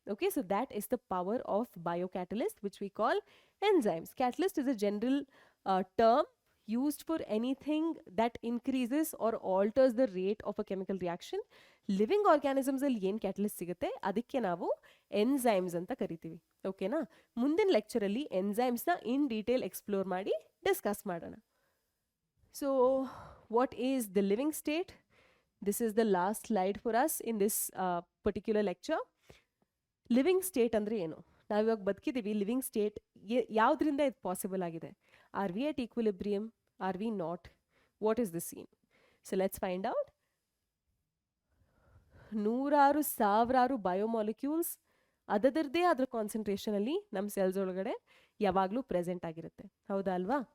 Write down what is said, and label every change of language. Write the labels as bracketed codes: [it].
[en] Okay, so that is the power of biocatalyst which we call enzymes. Catalyst is a general term used for anything that increases or alters the rate of a chemical reaction. [kn] Living organisms ಅಲ್ಲಿ ಏನು catalyst ಸಿಗುತ್ತೆ ಅದಕ್ಕೆ ನಾವು enzymes ಅಂತ ಕರಿತೀವಿ. ಓಕೆನಾ? ಮುಂದಿನ ಲೆಕ್ಚರಲ್ಲಿ ಎನ್ಸೈಮ್ಸ್ನ in detail explore ಮಾಡಿ ಡಿಸ್ಕಸ್ ಮಾಡೋಣ. [en] So what is the living state? This is the last slide for us in this particular lecture. [kn] Living state ಅಂದರೆ ಏನು? ನಾವಿವಾಗ ಬದುಕಿದ್ದೀವಿ. ಲಿವಿಂಗ್ ಸ್ಟೇಟ್ ಯಾವುದರಿಂದ ಇದು ಪಾಸಿಬಲ್ ಆಗಿದೆ? [en] Are we at equilibrium? Are we not? What is the scene? So let's find out. [kn] 100,000 biomolecules ಅದರದ್ದೇ ಅದರ ಕಾನ್ಸಂಟ್ರೇಷನಲ್ಲಿ ನಮ್ಮ cells ಒಳಗಡೆ ಯಾವಾಗಲೂ ಪ್ರೆಸೆಂಟ್ ಆಗಿರುತ್ತೆ. ಹೌದಾ ಅಲ್ವಾ?